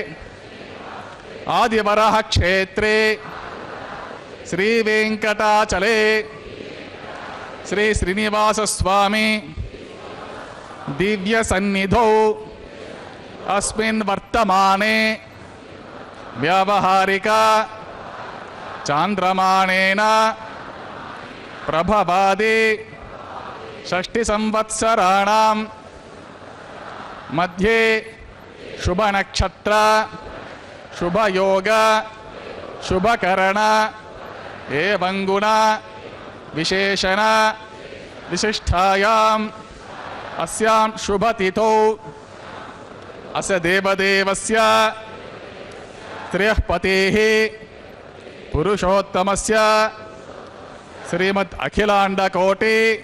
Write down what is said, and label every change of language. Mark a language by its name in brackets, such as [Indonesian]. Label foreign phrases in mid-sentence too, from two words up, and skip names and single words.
[Sanskrit] ఆదివరః క్షేత్రే శ్రీ వెంకటాచలే శ్రీ శ్రీనివాస స్వామి దివ్య సన్నిధౌ అస్మిన్ వర్తమానే వ్యావహారిక చాంద్రమాణేన ప్రభవాది షష్ఠి సంవత్సరాణం మధ్యే శుభనక్షత్ర శుభయోగ शुभकरण एवं गुण विशेषण विशिष्टायाम् अस्यां शुभतिथौ अस्य देवदेवस्य त्रयः पतेः पुरुषोत्तमस्य श्रीमद् अखिलाण्डकोटि